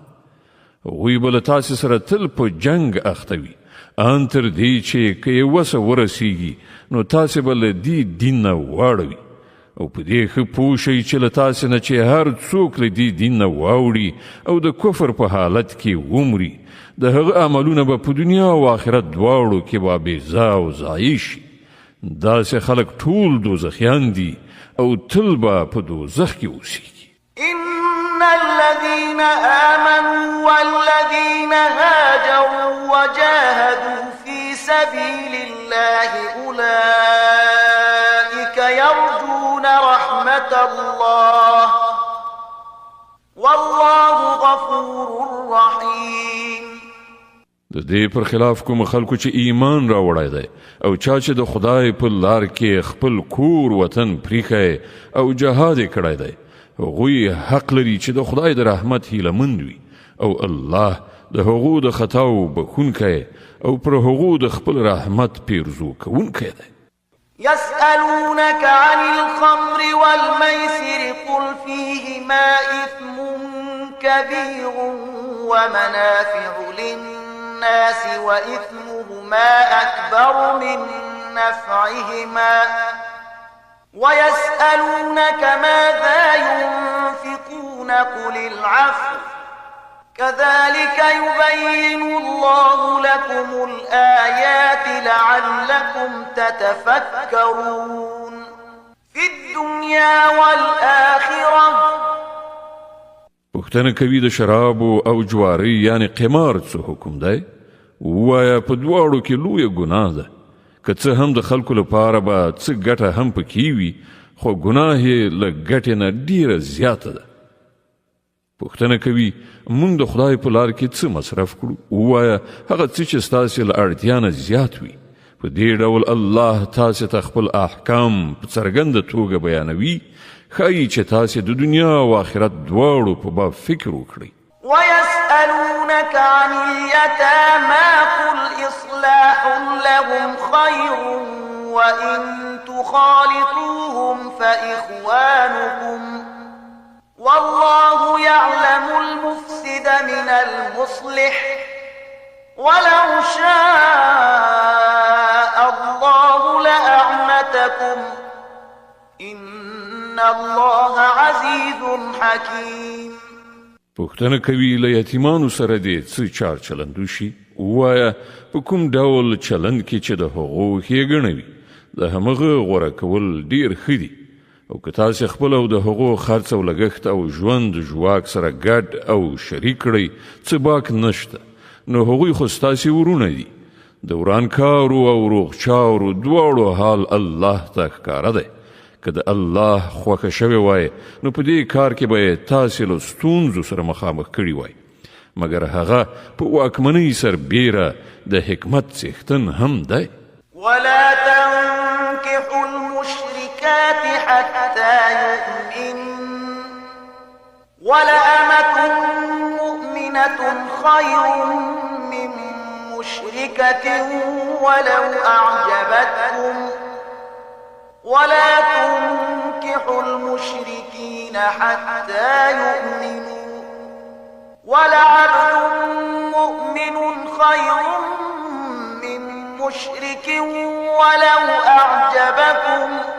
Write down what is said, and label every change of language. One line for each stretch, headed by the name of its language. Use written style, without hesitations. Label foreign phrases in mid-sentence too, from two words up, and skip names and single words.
Pashto: هغوی به له تاسې سره تل په جنګ اخته وي ان تر دې چې که یې وسه ورسیږي نو تاسې به له دې دین نه واړوي او په دې ښه پوه شئ چې له تاسې نه چې هر څوک له دې دین نه واوړي او د کفر په حالت کې ومري د هغه عملونه به په دنیا او آخرت دواړو کې به بېځا او ضایع شي. داسې خلک ټول دوزخیان دي او تل به په دوزخ کې اوسیږي.
Arabic: إن الذين آمنوا والذين هاجروا وجاهدوا في سبيل الله أولئك يرجون رحمة الله والله غفور رحيم.
Pashto: د دې پر خلاف کوم خلکو چې ایمان راوړی دی او چا چې د خدای په لار کې خپل کور وطن پریښی او جهاد یې کړی دی هغوی حق لري چې د خدای د رحمت هیلهمند وي او الله د هغو د خطاو بخښونکی او پر هغو د خپل رحمت پیرزو کوونکی دی.
Arabic: يسألونك عن الخمر والميسر قل فيهما إثم كبير ومنافع للناس وإثمهما أكبر من نفعهما ويسألونك ماذا ينفقون قل العفو كذلك يبين الله لكم الآيات لعلكم تتفكرون في الدنيا والآخرة.
Pashto: پوښتنه کوي د شرابو او جواری یعنی قمار څه حکم دی؟ ووایه په دواړو کې لویه ګناه ده. که څه هم د خلکو لپاره به څه ګټه هم پکې وي خو ګناه یې له ګټې نه ډیره زیاته ده. پوښتنه کوي موږ د خدای په لار کې څه مصرف کړو؟ ووایه هغه څه چې ستاسې له اړتیا نه زیات وي. په دې ډول الله تاسې ته خپل احکام په څرګنده توګه بیانوي ښایي چې تاسې د دنیا او آخرت دواړو په باب فکر وکړئ.
Arabic: ويسألونك عن اليتامى قل إصلاح لهم خير وإن تخالطوهم فإخوانكم والله يعلم المفسد من المصلح ولو شاء الله لأعنتكم إن الله عزيز حكيم.
Pashto: پوښتنه کوي له یتیمانو سره دې څه چار چلند وشي؟ ووایه په کوم ډول چلند کې چې د هغو ښېګڼه وي د همغه غوره کول ډیر ښه دي. او که تاسې خپل او د هغو خرڅ او لګښت او ژوند ژواک سره ګډ او شریک کړئ څه باک نشته نو هغوی خو ستاسې ورونه دي. د ورانکارو او روغچارو دواړو حال الله ته ښکاره دی. که د الله خوښه شوې وای نو په دې کار کې به یې تاسې له ستونزو سره مخامخ کړي وای مګر هغه په واکمنۍ سربیره د حکمت څښتن هم دی.
Arabic: ولا تنكحوا المشركات حتى يؤمن ولأمة مؤمنة خير من مشركة ولو أعجبتكم ولا تنكحوا المشركين حتى يؤمنوا ولعبد مؤمن خير من مشرك ولو أعجبكم